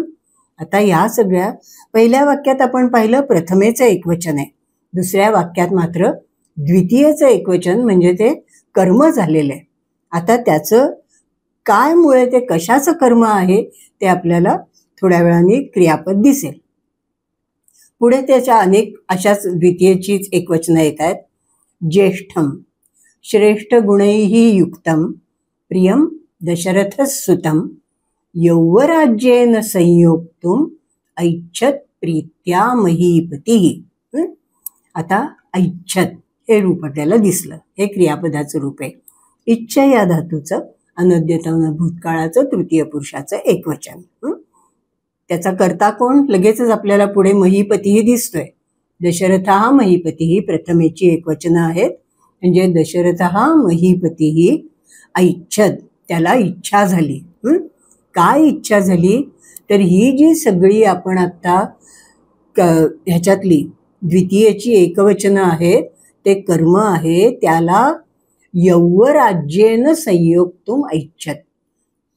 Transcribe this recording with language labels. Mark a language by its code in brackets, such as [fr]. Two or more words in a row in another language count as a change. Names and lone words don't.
[mr] आता या सगळ्या पहिल्या वाक्यात आपण पाहिलं प्रथमेचं एकवचन आहे, दुसऱ्या वाक्यात मात्र द्वितीयचं एकवचन म्हणजे ते कर्म झालेलं आहे. आता त्याचं काय मुळे, ते कशाचं कर्म आहे ते आपल्याला थोड्या वेळाने क्रियापद दिसेल. पुढे त्याच्या अनेक अशाच द्वितीयचीच एकवचनं येत आहेत. [sa] ज्येष्ठम श्रेष्ठ गुणैहि युक्तम प्रियम दशरथसुतम यौवराज्येन संयोक्तुम ऐच्छत प्रीत्या महीपती. [mr] आता ऐच्छत हे रूप आपल्याला दिसलं, हे क्रियापदाचं रूप आहे. इच्छ या धातूचं अनद्यतन भूतकाळाचं तृतीय पुरुषाचं एकवचन. त्याचा कर्ता कोण, लगेचच आपल्याला पुढे महीपतीही दिसतोय. दशरथ हा महीपतीही प्रथमेची एकवचनं आहेत, म्हणजे दशरथ हा महीपतीही ऐच्छत, त्याला इच्छा झाली. काय इच्छा झाली, तर ही जी सगळी आपण आता ह्याच्यातली द्वितीयची एकवचनं आहेत ते कर्म आहे, त्याला [sa] यौवराज्येन संयोक्तुम ऐच्छत.